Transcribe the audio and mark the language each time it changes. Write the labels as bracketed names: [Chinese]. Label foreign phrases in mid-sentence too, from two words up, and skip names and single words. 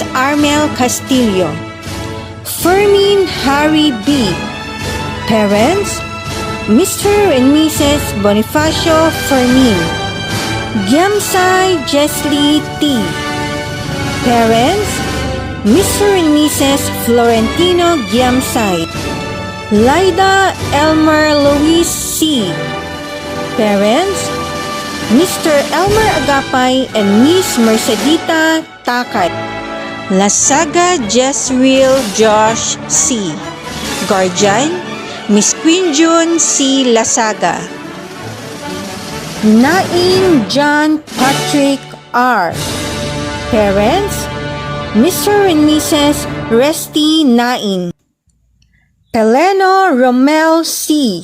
[English] Armel Castillo. Fermin Harry B. Parents, Mr. and Mrs. Bonifacio Fermin. Giamsay Jesly T. Parents, Mr. and Mrs. Florentino Giamsay. Lyda Elmer Luis C. Parents, Mr. Elmer Agapay and Miss Mercedita Takay. Lasaga Jesril Josh C. Guardian, Miss Queen June C. Lasaga. Nain John Patrick R. Parents, Mr. and Mrs. Resty Nain. Heleno Romel C.